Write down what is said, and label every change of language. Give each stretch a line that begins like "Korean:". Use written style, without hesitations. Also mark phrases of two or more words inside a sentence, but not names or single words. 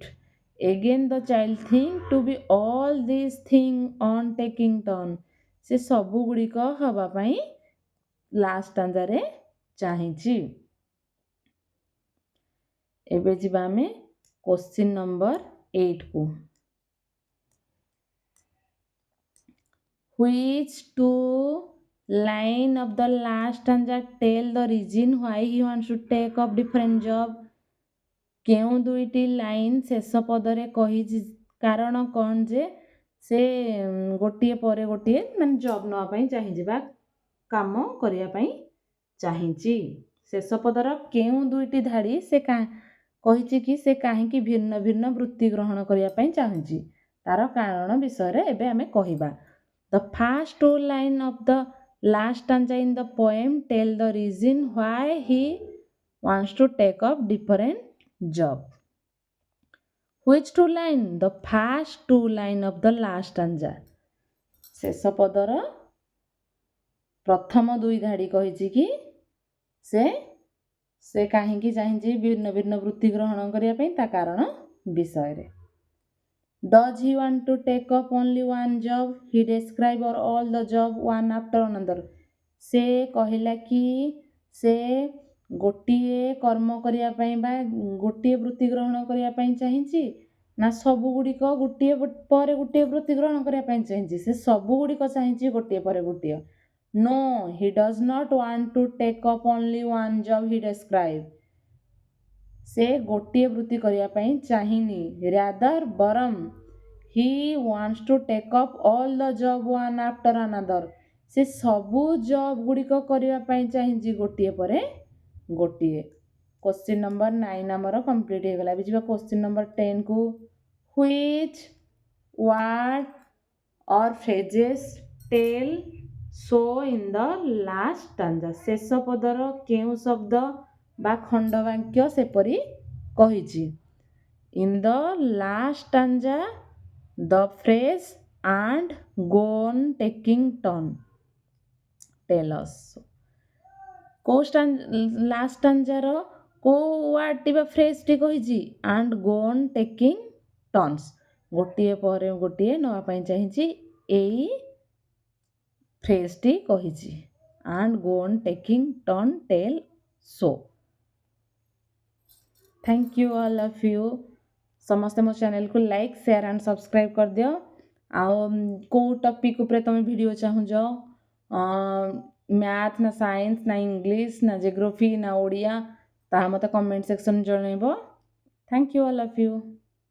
English: again the child think to be all this thing on taking turn.
Odia: ସେ ସବୁ ଗୁଡ଼ିକ ହେବା ପାଇଁ
English: last stanza
Odia: ଚାହିଁଛି। ଏବେ ଯିବା ଆମେ
English: question number
Odia: 8କୁ।
English: Which two line of the last stanza tell the reason why he wants to take up different job?
Odia: କେଉଁ 2ଟି ଲାଇନ୍ ଶେଷ ପଦରେ କହିଛି କାରଣ କ'ଣ ଯେ ସେ ଗୋଟିଏ ପରେ ଗୋଟିଏ ମାନେ ଜବ୍ ନେବା ପାଇଁ ଚାହିଁଛି ବା କାମ କରିବା ପାଇଁ ଚାହିଁଛି। ଶେଷ ପଦର କେଉଁ 2ଟି ଧାଡ଼ି ସେ କହିଛି କି ସେ କାହିଁକି ଭିନ୍ନ ଭିନ୍ନ ବୃତ୍ତି ଗ୍ରହଣ କରିବା ପାଇଁ ଚାହୁଁଛି, ତାର କାରଣ ବିଷୟରେ ଏବେ ଆମେ କହିବା।
English: The first 2 lines of the last stanza in the poem tell the reason why he wants to take up different job. Which 2 line? The first 2 line of the last stanza.
Odia: ଶେଷ ପଦର ପ୍ରଥମ 2 ଧାଡ଼ି କହିଛି କି ସେ କାହିଁକି ଚାହିଁଛି ଭିନ୍ନ ଭିନ୍ନ ବୃତ୍ତି ଗ୍ରହଣ କରିବା ପାଇଁ, ତା କାରଣ ବିଷୟରେ।
English: Does he want to take up only one job? He describes all the job one after another.
Odia: ସେ କହିଲା କି ସେ ଗୋଟିଏ କର୍ମ କରିବା ପାଇଁ ବା ଗୋଟିଏ ବୃତ୍ତି ଗ୍ରହଣ କରିବା ପାଇଁ ଚାହିଁଛି, ନା ସବୁ ଗୁଡ଼ିକ ଗୋଟିଏ ପରେ ଗୋଟିଏ ବୃତ୍ତି ଗ୍ରହଣ କରିବା ପାଇଁ ଚାହିଁଛି? ସେ ସବୁ ଗୁଡ଼ିକ ଚାହିଁଛି ଗୋଟିଏ ପରେ ଗୋଟିଏ।
English: No, he does not want to take up only one job he describes.
Odia: ସେ ଗୋଟିଏ ବୃତ୍ତି କରିବା ପାଇଁ ଚାହିଁନି, ରାଦର ବରଂ
English: he wants to take up all the job one after another.
Odia: ସେ ସବୁ ଜବ୍ ଗୁଡ଼ିକ କରିବା ପାଇଁ ଚାହିଁଛି ଗୋଟିଏ ପରେ ଗୋଟିଏ।
English: question number
Odia: 9 ଆମର କମ୍ପ୍ଲିଟ୍ ହେଇଗଲା। ଏବେ ଯିବା
English: question number
Odia: 10କୁ।
English: Which word or phrases tell so in the last stanza?
Odia: ଶେଷ ପଦର କେଉଁ ଶବ୍ଦ ବା ଖଣ୍ଡବାକ୍ୟ ସେପରି କହିଛି?
English: In the last stanza, the phrase and go on taking turn tell us.
Odia: କେଉଁ
English: last stanza
Odia: କେଉଁ ୱାର୍ଡ଼ଟି ବା ଫ୍ରେଜ୍ଟି କହିଛି?
English: and go on taking turns,
Odia: ଗୋଟିଏ ପରେ ଗୋଟିଏ ନେବା ପାଇଁ ଚାହିଁଛି, ଏଇ ଫ୍ରେଜ୍ଟି କହିଛି।
English: and go on taking turn tell so. Thank you all of you.
Odia: ସମସ୍ତେ ମୋ ଚ୍ୟାନେଲକୁ
English: like, share and subscribe
Odia: କରିଦିଅ। ଆଉ କେଉଁ ଟପିକ୍ ଉପରେ ତୁମେ ଭିଡ଼ିଓ ଚାହୁଁଛ, ମ୍ୟାଥ୍ ନା ସାଇନ୍ସ ନା ଇଂଲିଶ ନା ଜିଓଗ୍ରାଫି ନା ଓଡ଼ିଆ, ତାହା ମୋତେ
English: comment section
Odia: ଜଣାଇବ।
English: thank you all of you.